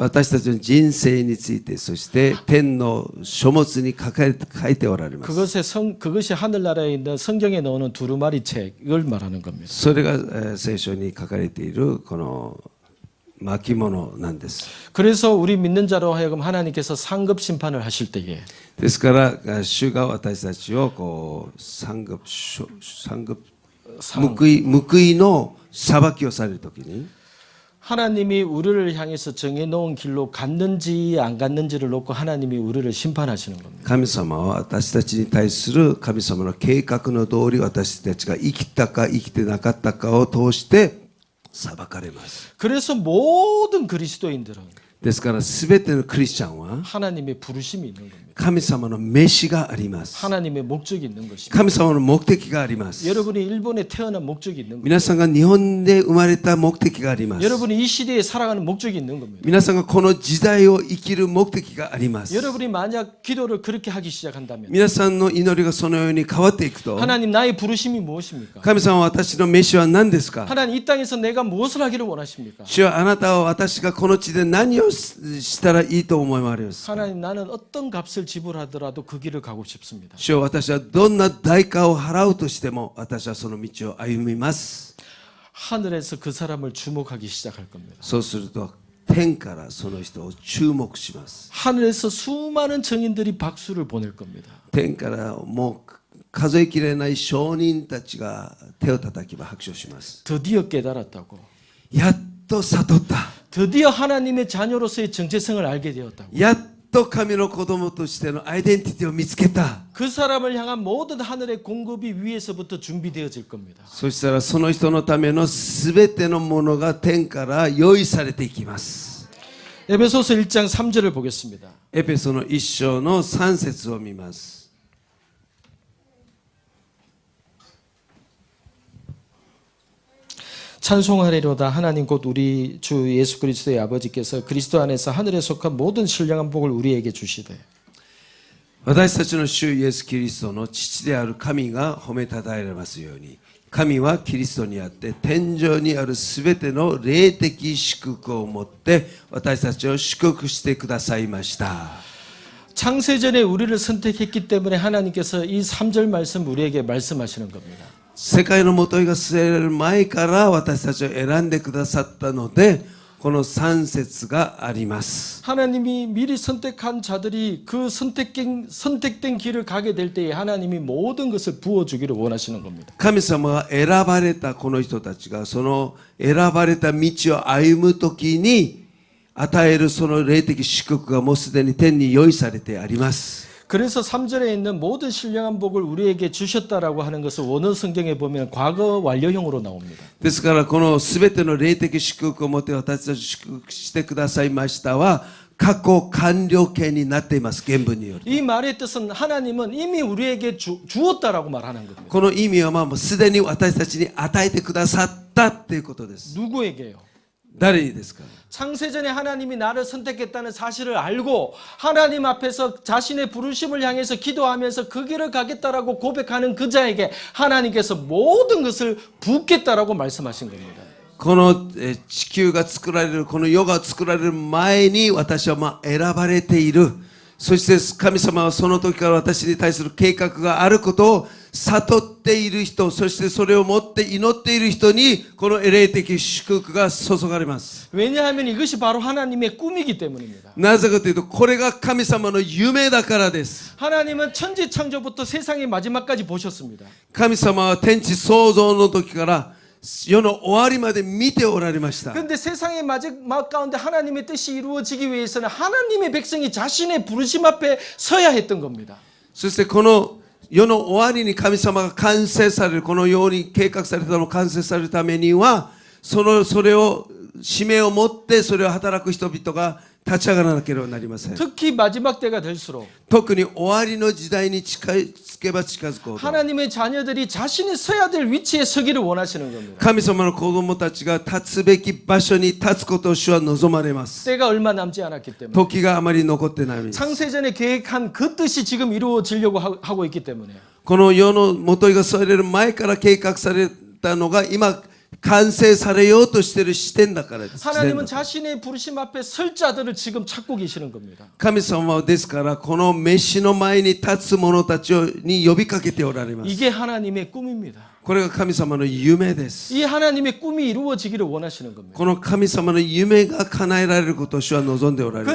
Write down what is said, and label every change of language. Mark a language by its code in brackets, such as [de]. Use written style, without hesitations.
[ja] 私たちの人生についてそして天の書物に書いておられます。 [ko] 그것이 하늘나라에 있는 성경에 나오는 두루마리 책을 말하는 겁니다. [ja] それが聖書に書かれているこの巻物なんです。 [ko] 그래서 우리 믿는 자로 하여금 하나님께서 상급 심판을 하실 때에 [ja] ですから主が私たちをこう報いの裁きをされるときに [ko] 하나님이 우리를 향해서 정해놓은 길로 갔는지 안 갔는지를 놓고 하나님이 우리를 심판하시는 겁니다. [ja] 神様は私たちに対する神様の計画の通り私たちが生きたか生きてなかったかを通して裁かれます。 [ko] 그래서 모든 그리스도인들은 [ja] ですから全てのクリスチャンは [ko] 하나님의 부르심이 있는 겁니다. [ja] 神様の召しがあります。 [ko] 하나님의 목적이 있는 것입니다. [ja] 神様の目的があります。 [ko] 여러분이 일본에 태어난 목적이 있는 겁니다. [ja] 皆さんが日本で生まれた目的があります。 [ko] 여러분이 이 시대에 살아가는 목적이 있는 겁니다. [ja] 皆さんがこの時代を生きる目的があります。 [ko] 여러분이 만약 기도를 그렇게 하기 시작한다면 [ja] 皆さんの祈りがそのように変わっていくと [ko] 하나님 나의 부르심이 무엇입니까? [ja] 神様は私の召しは何ですか？ [ko] 하나님 이 땅에서 내가 무엇을 하기를 원하십니까? [ja] 主はあなたは私がこの地で何をしたらいいと思われますか？ [ko] 하나님 나는 어떤 값을 지불하더라도 그 길을 가고 싶습니다. [ja] 主は私はどんな代価を払うとしても私はその道を歩みます。 [ko] 하늘에서 그 사람을 주목하기 시작할 겁니다. [ja] そうすると天からその人を注目します。 [ko] 하늘에서 수많은 증인들이 박수를 보낼 겁니다. [ja] 天からもう数えきれない証人たちが手を叩き拍手します。 [ko] 드디어 깨달았다고. [ja] やっと悟った。 [ko] 드디어 하나님의 자녀로서의 정체성을 알게 되었다고. [ja] やっと神の子供としてのアイデンティティを見つけた。 [ko] 그 사람을 향한 모든 하늘의 공급이 위에서부터 준비되어질 겁니다. [ja] そしたらその人のためのすべてのものが天から用意されていきます。 [ko] 에베소서 1장 3절을 보겠습니다. [ja] エペソの1章の3節を見ます。 [ko] 찬송하리로다 하나님 곧 우리 주 예수 그리스도의 아버지께서 그리스도 안에서 하늘에 속한 모든 신령한 복을 우리에게 주시되 [ja] 私たちの主イエス・キリストの父である神が褒めたたえられますように、神はキリストにあって天上にあるすべての霊的祝福をもって私たちを祝福してくださいました。 [ko] 창세전에 우리를 선택했기 때문에 하나님께서 이 3절 말씀 우리에게 말씀하시는 겁니다. [ja] 世界の元が据えられる前から私たちを選んでくださったので、この3節があります。 [ko] 하나님이 미리 선택한 자들이 그 선택된 길을 가게 될 때에 하나님이 모든 것을 부어주기를 원하시는 겁니다. [ja] 神様が選ばれたこの人たちがその選ばれた道を歩むときに与えるその霊的祝福がもうすでに天に用意されてあります。 [ko] 그래서 3절에 있는 모든 신령한 복을 우리에게 주셨다라고 하는 것을 원어 성경에 보면 과거 완료형으로 나옵니다. [ja] ですからこのすべての霊的祝福をもって私たち祝福してくださいましたは過去完了形になっています。原文による。 [ko] 이 말의 뜻은 하나님은 이미 우리에게 주었다라고 말하는 겁니다. [ja] この意味はもうすでに私たちに与えてくださったっていうことです。 [ko] 누구에게요? [ja] 誰にですか？ [ko] 창세전에 하나님이 나를 선택했다는 사실을 알고 하나님 앞에서 자신의 부르심을 향해서 기도하면서 그 길을 가겠다라고 고백하는 그 자에게 하나님께서 모든 것을 붓겠다라고 말씀하신 겁니다. [ja] この地球が作られるこの世が作られる前に私は選ばれている。そして神様はその時から私に対する計画があることを悟っている人、そしてそれを持って祈っている人にこの霊的祝福が注がれます。 [ko] 왜냐하면 이것이 바로 하나님의 꿈이기 때문입니다. [ja] なぜかというとこれが神様の夢だからです。 [ko] 하나님은 천지 창조부터 세상의 마지막까지 보셨습니다. [ja] 神様は天地創造の時から世の終わりまで見ておられました。 [ko] 그런데 세상의 마지막 가운데 하나님의 뜻이 이루어지기 위해서는 하나님의 백성이 자신의 부르심 앞에 서야 했던 겁니다. [ja] そしてこの世の終わりに神様が完成される、このように計画されたのを完成されるためにはそれを使命を持ってそれを働く人々が立ち上がらなければなりません。 [ko] 특히 마지막 때가 될수록 [ja] 特に終わりの時代に近づけば近づくほど [ko] 하나님의 자녀들이 자신이 서야 될 위치에 서기를 원하시는 겁니다. [ja] 神様の子供たちが立つべき場所に立つことを主は望まれます。 [ko] 때가 얼마 남지 않았기 때문에 [ja] 時があまり残ってない。 [ko] 창세전에 계획한 그 뜻이 지금 이루어지려고 하고 있기 때문에 [ja] この世の元が添えられる前から計画されたのが今完成されようとしている視点だからです。 [ko] 하나님은 자신의 부르심 앞에 설 자들을 지금 찾고 계시는 겁니다. [ja] 神様はですからこの飯の前に立つ者たちに呼びかけておられます。 [ko] 이게 하나님의 꿈입니다. [ja] これが神様の夢です。 [ko] 이 하나님의 꿈이 이루어지기를 원하시는 겁니다. [ja] この神様の夢が叶えられることを主は望んでおられます。